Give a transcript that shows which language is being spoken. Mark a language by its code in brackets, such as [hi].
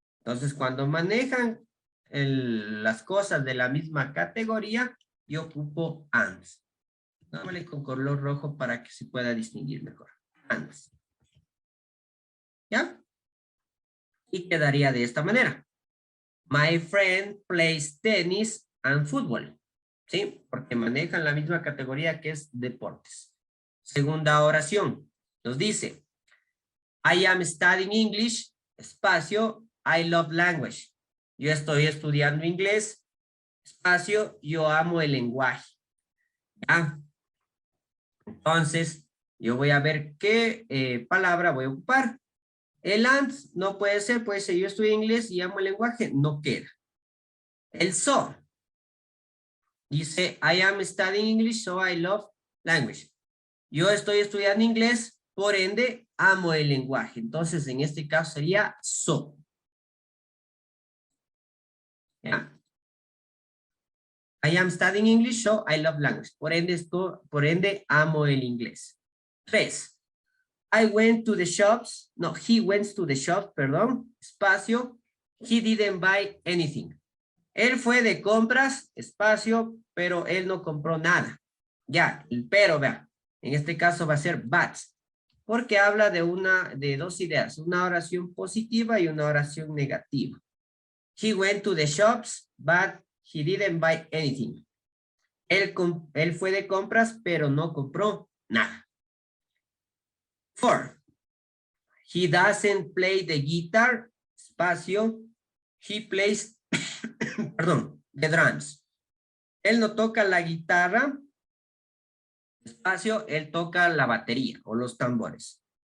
[es] Entonces, cuando manejan las cosas de la misma categoría, yo ocupo and. Dámosle con color rojo para que se pueda distinguir mejor. And. ¿Ya? Y quedaría de esta manera. [en] My friend plays tennis and football. [es] ¿Sí? Porque manejan la misma categoría que es deportes. Segunda oración. Nos dice, [en] I am studying English, espacio, I love language. [es] Yo estoy estudiando inglés, espacio, yo amo el lenguaje. ¿Ya? Entonces, yo voy a ver qué palabra voy a ocupar. El and no puede ser yo estudio inglés y amo el lenguaje, no queda. El so. [en] Dice, I am studying English, so I love language. [es] Yo estoy estudiando inglés, por ende, amo el lenguaje. Entonces, en este caso sería so. ¿Ya? [en] I am studying English, so I love language. [es] Por ende, amo el inglés. [en] 3. He went to the shops, perdón, espacio, he didn't buy anything. [es] Él fue de compras, espacio, pero él no compró nada. Ya, el pero, vea, en este caso va a ser but, porque habla de dos ideas, una oración positiva y una oración negativa. [en] He went to the shops, but he didn't buy anything. [es] Él fue de compras, pero no compró nada. 4. [en] He doesn't play the guitar, espacio, he plays, perdón, the drums. [es] Él no toca la guitarra, espacio, él toca la batería o los tambores.